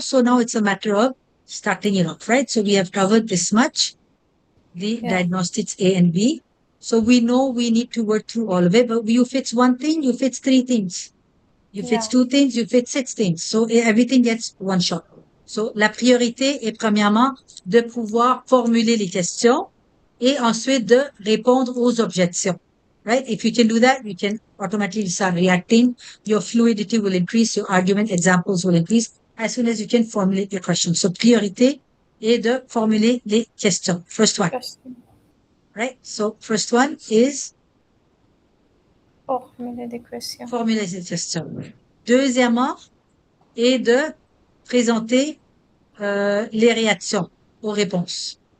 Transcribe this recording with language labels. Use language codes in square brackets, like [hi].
[en] So now it's a matter of starting it off, right? So we have covered this much, the Yeah. diagnostics A and B. So we know we need to work through all of it, but you fix one thing, you fix three things. You fix Yeah. two things, you fix six things. So everything gets one shot. [fr] So la priorité est premièrement de pouvoir formuler les questions et ensuite de répondre aux objections. [en] Right? If you can do that, you can automatically start reacting. Your fluidity will increase, your argument examples will increase as soon as you can formulate your questions. [fr] So priorité est de formuler les questions. [en] First one, Question. right? So first one is [fr] Formuler des questions. formuler les questions. Deuxièmement, est de présenter les réactions aux réponses.